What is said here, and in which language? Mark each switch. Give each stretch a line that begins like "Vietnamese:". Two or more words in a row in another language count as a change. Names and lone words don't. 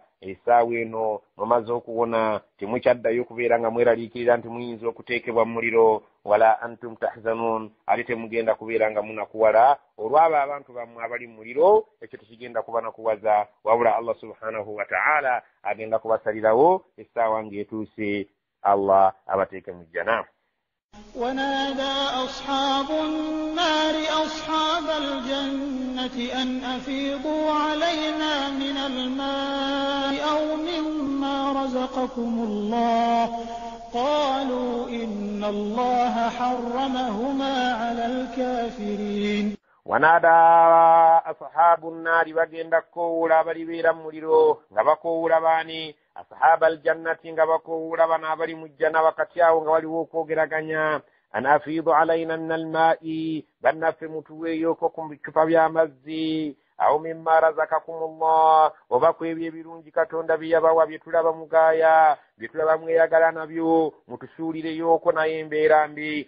Ganda: Essaawa eno mumaze okuwona temukyaddayo kubeera nga mweraliikirira nti muyinza okuteekebwa mu muliro.
Arabic: ولا أنتم تحزنون,
Ganda: ate temugenda kubeera nga munakuwala olw'abo abantu bammwe abali mu muliro. Ekyo tekigenda kuba nakuwaza, wabula Allah
Arabic: سبحانه وتعالى
Ganda: agenda kubasalirawo essaawa ng'etuuse Allah abateeke mu jjana.
Arabic: ونادى أصحاب النار أصحاب الجنة أن أفيضوا علينا من الماء أو مما رزقكم الله قالوا إن الله حرمهما على الكافرين. ونادى أصحاب النار
Ganda: bagenda kkoowula abalibeera mu muliro nga bakoowula baani?
Arabic: أصحاب الجنة
Ganda: nga bakoowula bano abali mu jjana wakati awo nga waliwo okwogeraganya.
Arabic: أن أفيضوا علينا من الماء,
Ganda: bannaffe mutuweeyoko ku bicupa by'amazzi.
Arabic: أو مما رزقكم الله,
Ganda: oba ku ebyo ebirungi Katonda bye yabawa bye tulaba mugaaya, bye tulaba mweyagala nabyo, mutusuulireyoko naye embeera mbi.